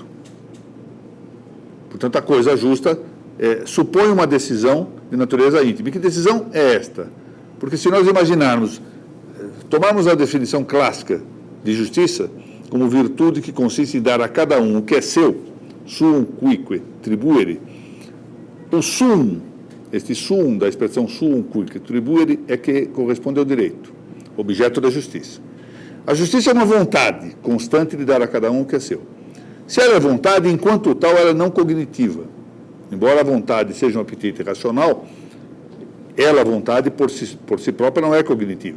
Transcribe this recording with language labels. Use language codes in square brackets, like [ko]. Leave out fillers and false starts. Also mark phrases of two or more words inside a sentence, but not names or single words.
[pt] Portanto, a coisa justa supõe uma decisão de natureza íntima. E que decisão é esta? Porque se nós imaginarmos, tomarmos a definição clássica de justiça como virtude que consiste em dar a cada um o que é seu, [la] suum cuique tribuere, [pt] o suum, este suum da expressão [la] suum cuique tribuere [pt] é que corresponde ao direito, objeto da justiça. A justiça é uma vontade constante de dar a cada um o que é seu. Se ela é vontade, enquanto tal, ela é não cognitiva. Embora a vontade seja um apetite racional, ela, a vontade, por si própria, não é cognitiva.